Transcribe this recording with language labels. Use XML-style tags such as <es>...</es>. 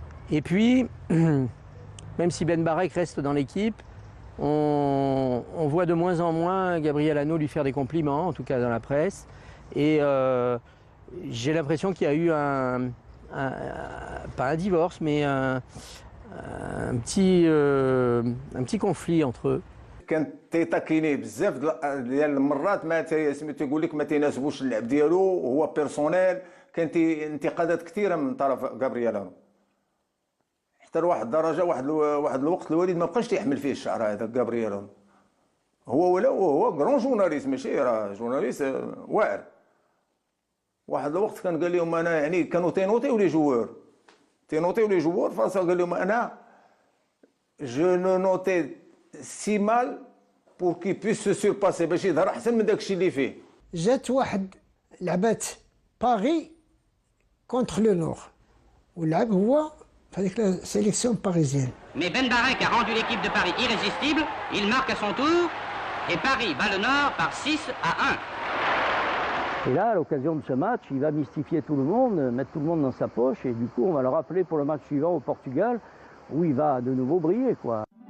<fr>Et puis, même si Ben Barek reste dans l'équipe, on voit de moins en moins Gabriel Hano lui faire des compliments, en tout cas dans la presse. Et j'ai l'impression qu'il y a eu pas un divorce, mais un petit conflit entre eux.</fr> <ar>كان تيتاكيني بزاف ديال المرات، ما تيقول لك ما تيناسبوش اللعب ديالو، وهو بيرسونيل. كانت انتقادات كثيره من طرف غابرييل هانو، حتى لواحد الدرجه واحد الوقت الوالد ما بقاش تيحمل فيه الشعر هذا غابرييل هانو. هو كرون جورناليست، ماشي راه جورناليست واعر. واحد الوقت كان قال لهم انا يعني كانوا تينوطيو لي جوور فرنسا، قال لهم انا</ar> <fr>جو نو نوتي سي مال بور كي بيس سو سورباسي،</fr> <ar>باش يظهر احسن من داك الشيء اللي فيه. جات واحد لعبات باري كونتر لو نور، ولعب هو في هذيك لا سيليكسيون باريزيان.</ar> <fr>Mais Ben Barek a rendu l'équipe de Paris irrésistible, il marque à son tour, et Paris bat le Nord par 6-1. Et là, à l'occasion de ce match, il va mystifier tout le monde, mettre tout le monde dans sa poche, et du coup, on va le rappeler pour le match suivant au Portugal, où il va de nouveau briller, quoi.</fr>